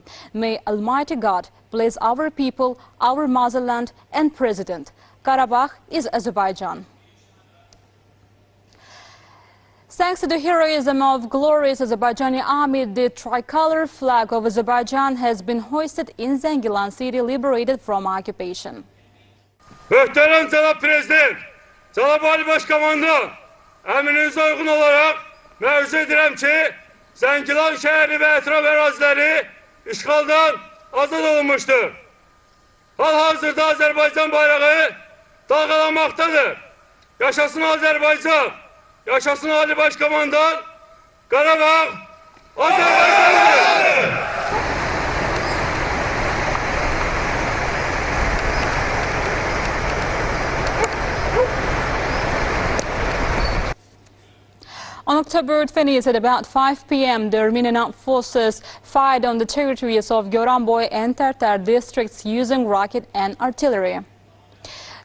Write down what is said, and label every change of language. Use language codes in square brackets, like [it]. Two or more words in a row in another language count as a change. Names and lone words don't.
[en] May Almighty God bless our people, our motherland and president. Qarabağ is Azerbaijan. Thanks to the heroism of glorious Azerbaijani army, the tricolor flag of Azerbaijan has been hoisted in Zəngilan city, liberated from occupation. [az] Möhtərəm cənab prezident, cənab Ali Başkomandan, əmrinizə uyğun olaraq məruzə edirəm ki, Zəngilan şəhəri və ətraf əraziləri işğaldan azad olunmuştur. Hal-hazırda Azərbaycan bayrağı dalgalanmaktadır. Yaşasın Azərbaycan, yaşasın Ali Başkomandan, Qarabağ Azərbaycan'dır. [en] On October 20th at about 5 p.m., the Armenian armed forces fired on the territories of Goranboy and Tartar districts using rocket and artillery.